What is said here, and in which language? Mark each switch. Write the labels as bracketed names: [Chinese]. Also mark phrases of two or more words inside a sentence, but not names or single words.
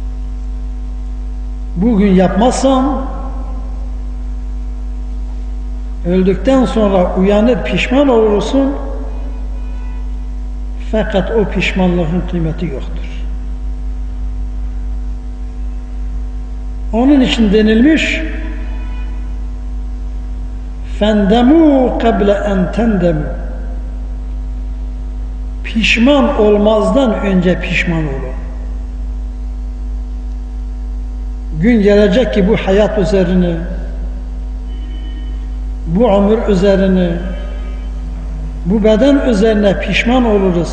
[Turkish] Bugün yapmazsan Öldükten sonra uyanır pişman olursun, fakat o pişmanlığın kıymeti yoktur. Onun için denilmiş, [Arabic] فَنْدَمُوا قَبْلَ اَنْ تَنْدَمُوا. [Turkish] Pişman olmazdan önce pişman olun. Gün gelecek ki bu hayat üzerine, bu ömür üzerine, bu beden üzerine pişman oluruz.